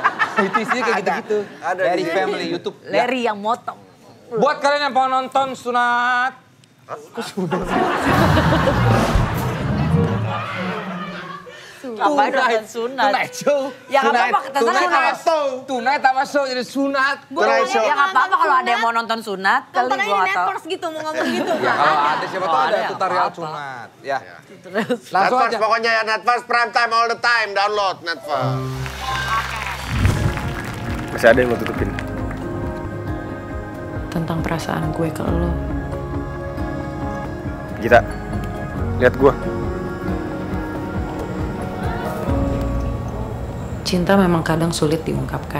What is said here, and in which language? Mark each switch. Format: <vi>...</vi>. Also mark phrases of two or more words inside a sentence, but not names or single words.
<id>Itu isinya kayak gitu-gitu. Ada Larry di sini. Family YouTube. Ya. Larry yang motong. Buat kalian yang mau nonton sunat. Ngapain nonton sunat? Tonight Show. Ya nggak apa-apa, kita Tonight sama show jadi sunat. Tonight Show. Ya nggak apa-apa kalau ada yang mau nonton sunat. Kali Nonton aja gua di nggak tahu. Netflix gitu mau ngomong gitu. Ya kalau ada siapa tahu ada ada, tutorial apa-apa. sunat. Ya. Terus. Langsung Netflix aja. pokoknya ya,</id> <en>Netflix prime time all the time. Download Netflix.</en> <id>Masih ada yang mau tutupin? Tentang perasaan gue ke lo. Gita, lihat gua. Cinta memang kadang sulit diungkapkan.</id>